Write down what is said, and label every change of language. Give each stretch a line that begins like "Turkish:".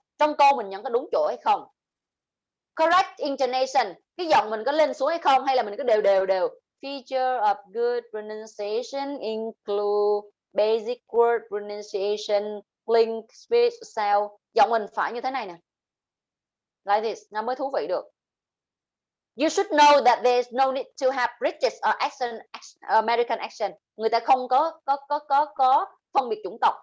Vietnamese: Trong câu mình nhận có đúng chỗ hay không?
English: Correct intonation.
Vietnamese: Cái giọng mình có lên xuống hay không? Hay là mình có đều.
English: Feature of good pronunciation include basic word pronunciation, link, speech, sound.
Vietnamese: Giọng mình phải như thế này nè.
English: Like this,
Vietnamese: nó mới thú vị được.
English: You should know that there is no need to have British or accent, American accent.
Vietnamese: Người ta không có phân biệt chủng tộc.